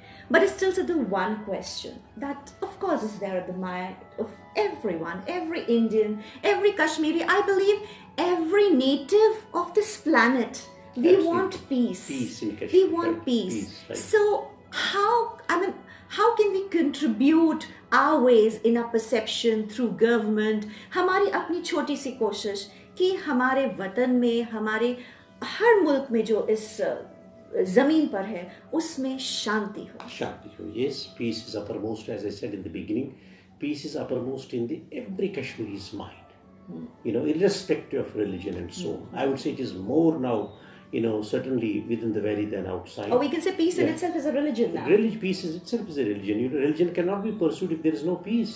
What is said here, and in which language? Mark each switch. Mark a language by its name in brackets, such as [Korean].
[English] But it's still the one question that, of course, is there at the mind of everyone, every Indian, every Kashmiri, I believe every native of this planet. We Absolutely. Want peace. Peace in Kashmir. We want peace. Right. So how can we contribute our ways in our perception through government? [Hindi] हमारी अपनी छोटी सी कोशिश कि हमारे वतन में, हमारे हर मुल्क में जो इस जमीन पर है, उसमें शांति हो. Shanti ho. [English] Yes, peace is uppermost, as I said in the beginning. Peace is uppermost in every Kashmiri's mind. Irrespective of religion and so on. I would say it is more now, certainly within the valley than outside. Or we can say peace in itself is a religion now. Peace itself is a religion. Religion cannot be pursued if there is no peace.